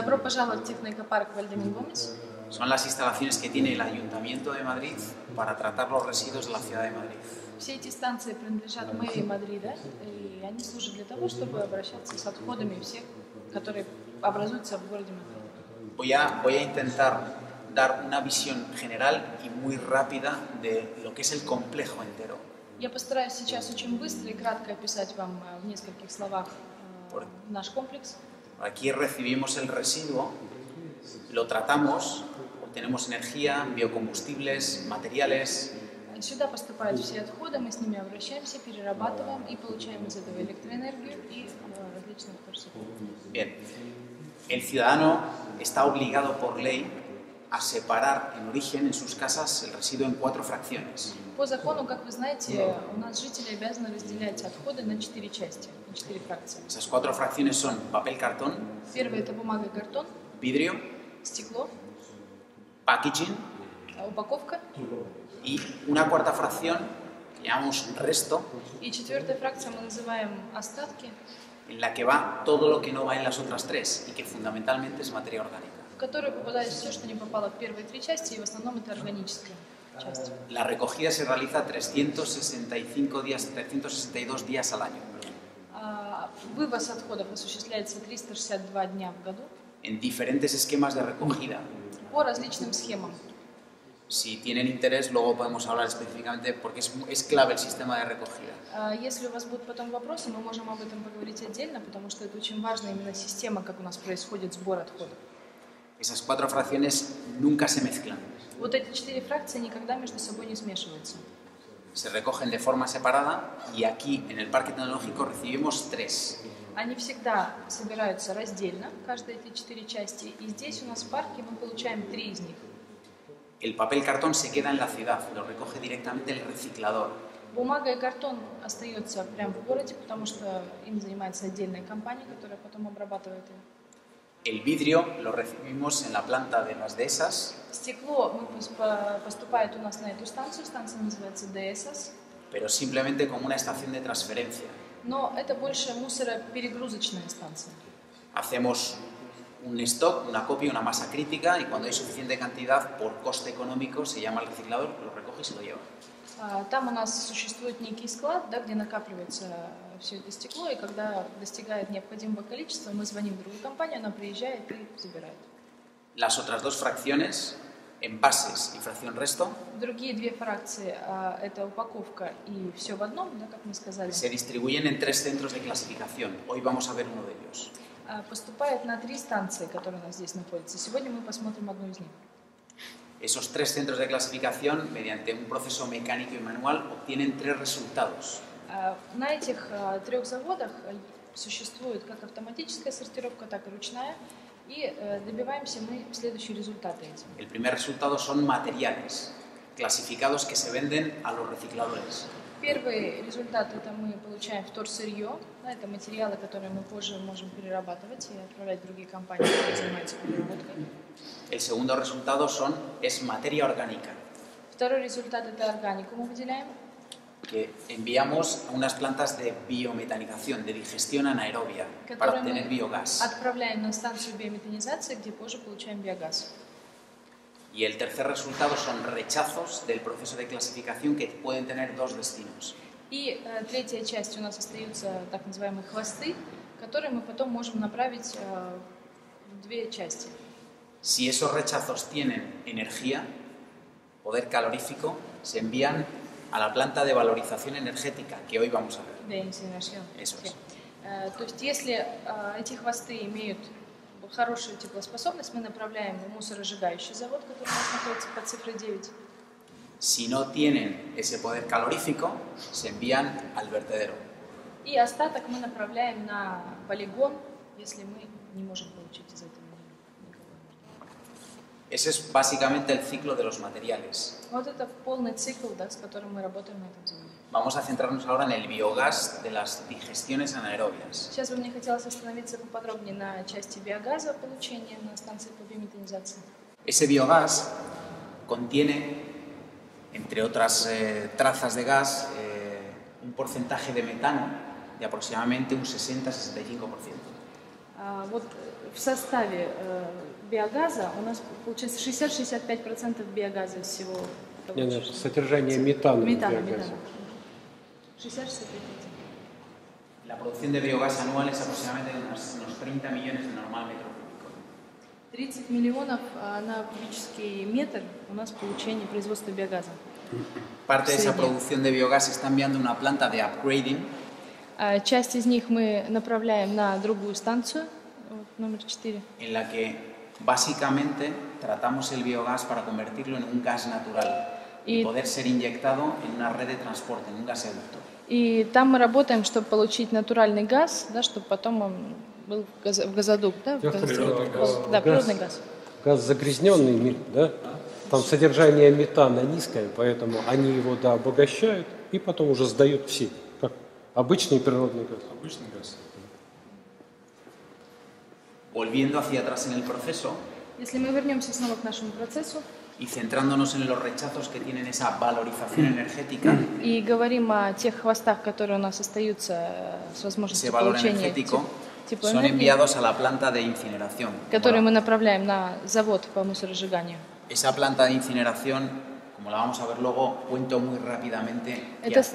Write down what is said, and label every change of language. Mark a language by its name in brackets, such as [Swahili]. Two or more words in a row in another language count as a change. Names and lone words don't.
[Russian] пожаловать в техноэкопарк Вальдемин Gómez. [Spanish] Son las instalaciones que tiene el Ayuntamiento de Madrid para tratar los residuos de la ciudad de Madrid. [Russian] Все эти станции принадлежат мэрии Мадрида, и они служат для того, чтобы обращаться с отходами всех, которые образуются в городе Мадрид. [Spanish] Voy a intentar dar una visión general y muy rápida de lo que es el complejo entero. [Russian] Я постараюсь сейчас очень быстро и кратко описать вам в нескольких словах наш комплекс. [Spanish] Aquí recibimos el residuo, lo tratamos, obtenemos energía, biocombustibles, materiales. [Russian] Сюда поступают все отходы, мы с ними обращаемся, перерабатываем и получаем из этого электроэнергию и различные вторсырье. [Spanish] Bien, el ciudadano está obligado por ley a separar en origen, en sus casas, el residuo en 4 fracciones. [Russian] По закону, как вы знаете, у нас жители обязаны разделять отходы на 4 части, на 4 фракции. [Spanish] Esas 4 fracciones son papel cartón, [Russian] Первое – это бумага и картон, [Spanish] vidrio, [Russian] стекло, [Spanish] packaging [Russian] упаковка. [Spanish] y una cuarta fracción que llamamos resto, [Russian] И четвертая фракция мы называем остатки, [Spanish] en la que va todo lo que no va en las otras 3 y que fundamentalmente es materia orgánica. [Russian] в которую попадает все, что не попало в первые 3 части, и в основном это органическая часть. [Spanish] La recogida se realiza 362 días al año, [Russian] Вывоз отходов осуществляется 362 дня в году [Spanish] en diferentes esquemas de recogida. [Russian] по различным схемам. [Spanish] Si tienen interés, luego podemos hablar específicamente porque es clave el sistema de recogida. [Russian] Если у вас будут потом вопросы, мы можем об этом поговорить отдельно, потому что это очень важная именно система, как у нас происходит сбор отходов. [Spanish] Esas 4 fracciones nunca se mezclan. [Russian] Вот эти 4 фракции никогда между собой не смешиваются. [Spanish] Se recogen de forma separada y aquí en el Parque Tecnológico recibimos 3. [Russian] Они всегда собираются раздельно, каждые эти 4 части, и здесь у нас в парке мы получаем 3 из них. [Spanish] El papel cartón se queda en la ciudad, lo recoge directamente el reciclador. [Russian] Бумага и картон остаются прямо в городе, потому что им занимается отдельная компания, которая потом обрабатывает их. [Spanish] El vidrio lo recibimos en la planta de las dehesas, [Russian] Стекло поступает у нас на эту станцию, станция называется ДСС, [Spanish] pero simplemente como una estación de transferencia. [Russian] но это больше мусороперегрузочная станция. [Spanish] Hacemos un stock, una copia, una masa crítica y cuando hay suficiente cantidad, por coste económico, se llama al reciclador, lo recoge y se lo lleva. [Russian] Там у нас существует некий склад, да, где накапливается все это стекло, и когда достигает необходимого количества, мы звоним в другую компанию, она приезжает и забирает. [Spanish] Las otras 2 fracciones, envases y fracción resto, [Russian] Другие 2 фракции, это упаковка и все в одном, да, как мы сказали, [Spanish] se distribuyen en 3 centros de clasificación. Hoy vamos a ver uno de ellos. [Russian] поступает на 3 станции, которые у нас здесь находятся. Сегодня мы посмотрим одну из них. [Spanish] Esos 3 centros de clasificación, mediante un proceso mecánico y manual, obtienen 3 resultados. [Russian] На этих 3 заводах существует как автоматическая сортировка, так и ручная, и добиваемся мы следующие результаты этим. [Spanish] El primer resultado son materiales clasificados que se venden a los recicladores. [Russian] Первый результат – это мы получаем вторсырье, да, это материалы, которые мы позже можем перерабатывать и отправлять в другие компании, которые занимаются переработкой. [Spanish] El segundo resultado es materia orgánica, [Russian] Второй результат – это органику мы выделяем, [Spanish] que enviamos a unas plantas de biometanización, de digestión anaerobia, para [Russian] которые [Spanish] obtener [Russian] мы [Spanish] biogás. [Russian] отправляем на станцию биометанизации, где позже получаем биогаз. [Spanish] Y el tercer resultado son rechazos del proceso de clasificación que pueden tener 2 destinos. [Russian] И третья часть у нас остаются так называемые хвосты, которые мы потом можем направить в 2 части. [Spanish] Si esos rechazos tienen energía, poder calorífico, se envían a la planta de valorización energética, que hoy vamos a ver. Eso es. [Russian] То есть, если эти хвосты имеют хорошую теплоспособность, мы направляем в мусоросжигающий завод, который у нас находится под цифрой 9. [Spanish] Si no tienen ese poder calorífico, se envían al vertedero. [Russian] И остаток мы направляем на полигон, если мы не можем получить из этого. [Spanish] Ese es básicamente el ciclo de los materiales. [Russian] Вот это полный цикл, да, с которым мы работаем на этом заводе. [Spanish] Vamos a centrarnos ahora en el biogás de las digestiones anaerobias. [Russian] Сейчас бы мне хотелось остановиться поподробнее на части биогаза получения на станции по биометанизации. [Spanish] Ese biogás contiene, entre otras trazas de gas, un porcentaje de metano de aproximadamente un 60-65%. [Russian] Вот в составе биогаза у нас получается 60-65% биогаза из всего. Нет, содержание метана. Метана. 60-65%. [Spanish] La producción de biogás anual es aproximadamente unos 30 millones de normal metro cúbico. [Russian] 30 миллионов на кубический метр у нас получение производства биогаза. [Spanish] Parte de esa producción de biogás se está enviando a una planta de upgrading. [Russian] Часть из них мы направляем на другую станцию, номер 4. [Spanish] En la que básicamente tratamos el biogás para convertirlo en un gas natural y poder ser inyectado en una red de transporte, en un gasoducto. [Russian] И там мы работаем, чтобы получить натуральный газ, да, чтобы потом он был в газодук, да, природный газ. Газ загрязненный, да? Там содержание метана низкое, поэтому они его обогащают и потом уже сдают все, как обычный природный газ. Обычный газ. [Spanish] Volviendo hacia atrás en el proceso. [Russian] Если мы вернемся снова к нашему процессу. [Spanish] Y centrándonos en los rechazos que tienen esa valorización energética. [Russian] И говорим о тех хвостах, которые у нас остаются с возможностью получения [Spanish] son enviados a la planta de incineración. [Russian] Которые мы направляем на завод по мусоросжиганию. [Spanish] Esa planta de incineración, como la vamos a ver luego, cuento muy rápidamente qué hace.